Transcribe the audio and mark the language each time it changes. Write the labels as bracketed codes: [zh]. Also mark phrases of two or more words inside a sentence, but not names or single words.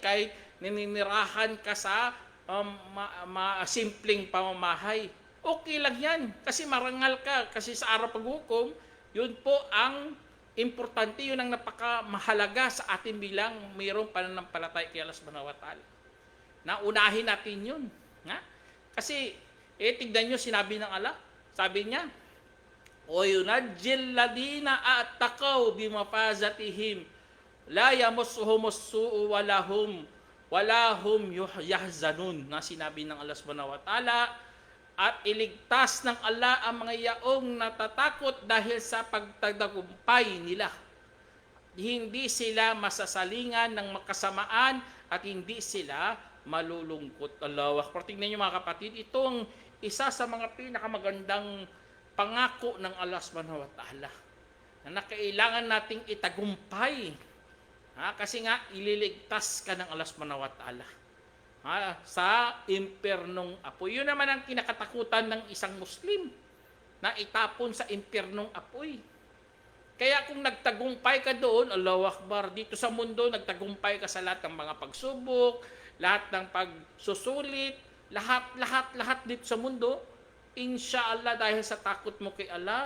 [tl] Kahit nininirahan ka sa simpleng pamamahay, okay lang yan. Kasi marangal ka. Kasi sa araw paghukom, yun po ang importante, yun ang napakamahalaga sa atin bilang mayroong pananampalataya kay [ar] الله سبحانه وتعالى. [tl] Naunahin natin yun. Kasi, tignan nyo, sinabi ng Allah, sabi niya, [ar] وينجي الذين اتقوا بمفازتهم لا يمسهم السوء ولا هم يحزنون, [tl] na sinabi ng [ar] الله سبحانه وتعالى, [tl] at iligtas ng Allah ang mga yaong natatakot dahil sa pagtatagumpay nila. Hindi sila masasalingan ng makasamaan at hindi sila malulungkot. [ar] الله أكبر. [tl] Tingnan niyo mga kapatid, ito ang isa sa mga pinakamagandang pangako ng [ar] الله سبحانه وتعالى [tl] na kailangan nating itagumpay. Kasi nga, ililigtas ka ng [ar] الله سبحانه وتعالى [tl] sa impernong apoy. Yun naman ang kinakatakutan ng isang Muslim, na itapon sa impernong apoy. Kaya kung nagtagumpay ka doon, [ar] الله أكبر, [tl] dito sa mundo, nagtagumpay ka sa lahat ng mga pagsubok, lahat ng pagsusulit, lahat dito sa mundo, inshallah, dahil sa takot mo kay Allah.